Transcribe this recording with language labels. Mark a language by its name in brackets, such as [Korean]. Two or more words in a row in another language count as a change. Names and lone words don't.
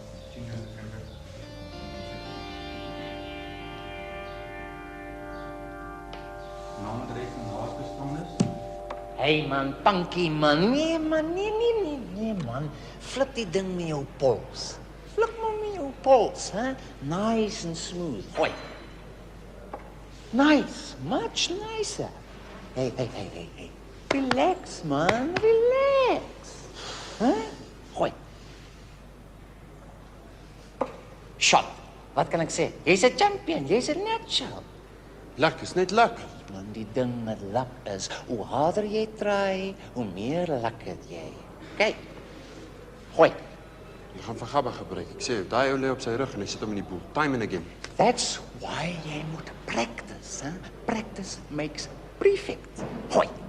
[Afrikaans] Naam en adres van naasbestaanis? [English] Hey man, [Afrikaans] Pankie man. Nee man, nee man. Flip die ding met jou pols. Flip maar met jou pols, hè? [English] Nice and smooth. [Afrikaans] Hoi. [English] Nice, much nicer. Hey. [Afrikaans] Relax man, relax. [English] Hè? Hoi. Shot. [Afrikaans] Wat kan ek sê? Jy's 'n champion, jy's 'n natural. Lekker, is net lekker. Man, die ding met lak is, hoe harder jy try, hoe meer lak het jy. Kyk. Gooi. Jy gaan van Gabba gebruik. Ek sê, daai ou lê op sy rug en hy sit hom in die pool. [English] Time and again. That's why [Afrikaans] jy moet practice, hè? [English] Practice makes perfect. [Afrikaans] Gooi.